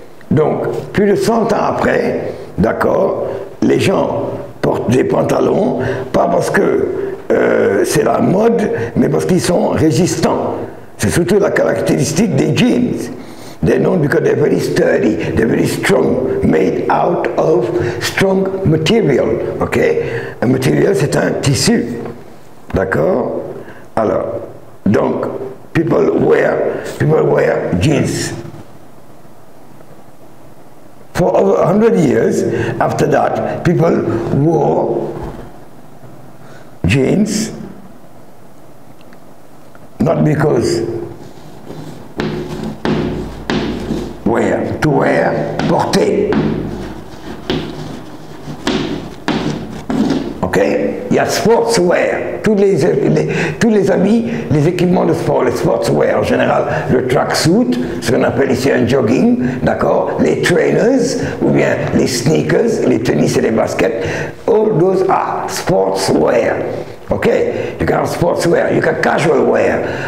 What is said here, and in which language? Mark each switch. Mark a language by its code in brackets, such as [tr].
[fr] Donc, plus de 100 ans après, d'accord, les gens portent des pantalons, pas parce que c'est la mode, mais parce qu'ils sont résistants. C'est surtout la caractéristique des jeans. [en] They're known because they're very sturdy, they're very strong, made out of strong material. Ok? [fr] Un matériel, c'est un tissu. D'accord? [en] Alors, donc, people wear jeans. For over 100 years after that, people wore jeans, not because to wear, porter. Ok? [fr] Il y a sportswear, tous les habits, les équipements de sport, les sportswear en général, le tracksuit, ce qu'on appelle ici un jogging, d'accord, les trainers, ou bien les sneakers, les tennis et les baskets, [en] all those are sportswear. Ok? You can have sportswear, you can casual wear.